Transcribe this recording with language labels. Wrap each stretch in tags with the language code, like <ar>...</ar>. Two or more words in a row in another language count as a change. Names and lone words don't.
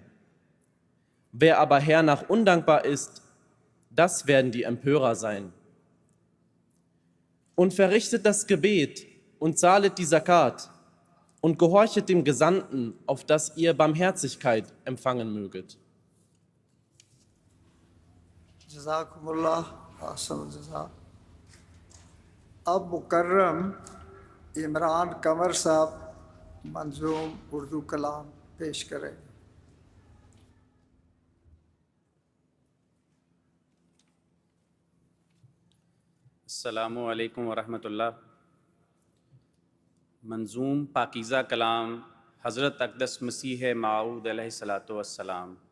<de>Wer aber hernach undankbar ist, das werden die Empörer sein. Und verrichtet das Gebet und zahlet die Zakat und gehorchet dem Gesandten, auf dass ihr Barmherzigkeit empfangen möget.</de> <ar>جزاكم الله أحسن جزاء.</ar> <ur>اب مکرم عمران کنور صاحب منظوم اردو کلام پیش کریں.</ur> <ar>السلام علیکم ورحمۃ اللہ۔</ar> <ur>منظوم پاکیزہ کلام حضرت اقدس مسیح موعود علیہ الصلاۃ والسلام۔</ur>